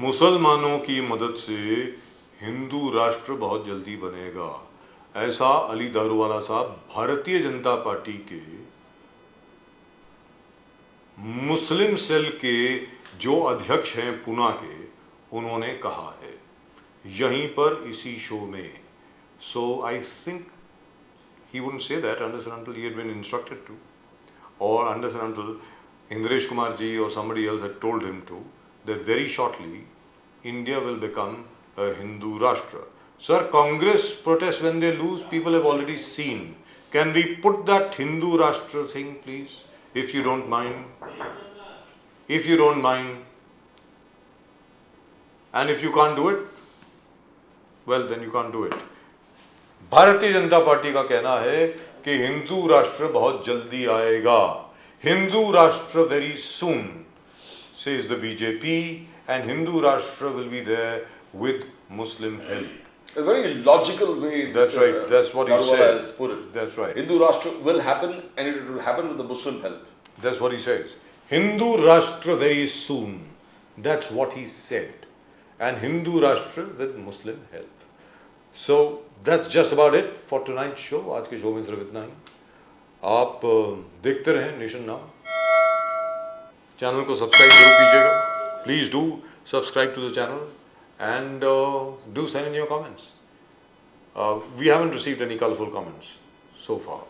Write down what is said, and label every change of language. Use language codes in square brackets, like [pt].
[hi] मुसलमानों की मदद से हिंदू राष्ट्र बहुत जल्दी बनेगा, ऐसा अली दारूवाला साहब भारतीय जनता पार्टी के मुस्लिम सेल के जो अध्यक्ष हैं पुणे के, उन्होंने कहा है यहीं पर इसी शो में। [en] So I think he wouldn't say that unless and until he had been instructed to, or unless and until Indresh Kumar ji or somebody else had told him to, that very shortly India will become a Hindu Rashtra. Sir, Congress protests when they lose, people have already seen. Can we put that Hindu Rashtra thing, please, if you don't mind? If you don't mind. And if you can't do it, well, then you can't do it. [hi] Bharatiya Janata party का कहना है कि हिंदू राष्ट्र बहुत जल्दी आएगा। [en] Hindu Rashtra very soon, says the BJP, and Hindu Rashtra will be there with Muslim help. A very logical way. That's right. That's what he Daruvala said. has put it. That's right. Hindu Rashtra will happen, and it will happen with the Muslim help. That's what he says. Hindu Rashtra very soon. That's what he said. And Hindu Rashtra with Muslim help. So that's just about it for tonight's show. [hi] आज के show में सिर्फ इतना ही। आप देखते रहें nation now, channel को subscribe जरूर कीजिएगा। [en] Please do subscribe to the channel and do send in your comments. We haven't received any colourful comments so far.